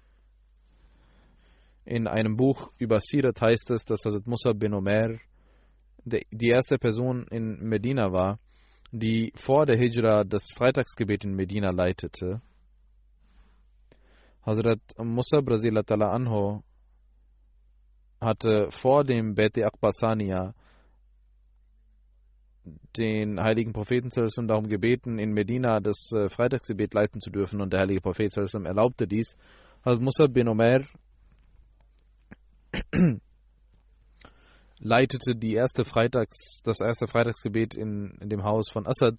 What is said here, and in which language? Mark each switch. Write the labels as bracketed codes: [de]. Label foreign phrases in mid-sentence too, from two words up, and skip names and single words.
[de] In einem Buch über Sirat heißt es, dass Hazrat Musab bin Umair die erste Person in Medina war, die vor der Hijra das Freitagsgebet in Medina leitete. Hazrat Musab [ar] رضي الله تعالى عنه [de] hatte vor dem Bet-e Aqbasaniya den heiligen Propheten darum gebeten, in Medina das Freitagsgebet leiten zu dürfen, und der heilige Prophet erlaubte dies. Hazrat Musab bin Umair leitete das erste Freitagsgebet in dem Haus von Asad.